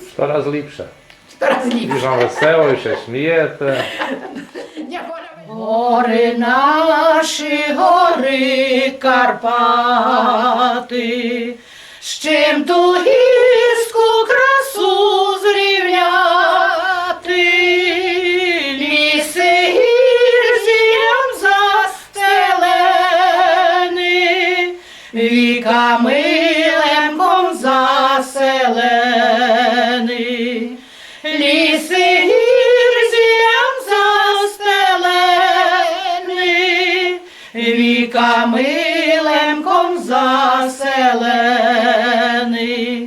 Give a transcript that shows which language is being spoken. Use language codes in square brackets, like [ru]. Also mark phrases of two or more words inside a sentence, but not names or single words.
[pl] coraz lepsze. 100 razy I lepsze. że wesoło, i się śmiejete. Nie wolno. [uk] Гори наші, гори Карпати, з чим ту гірську красу зрівняти, ліси гірзіям застелені, віками лемком заселені, ліси гірзіям застелені, віками лемком заселені.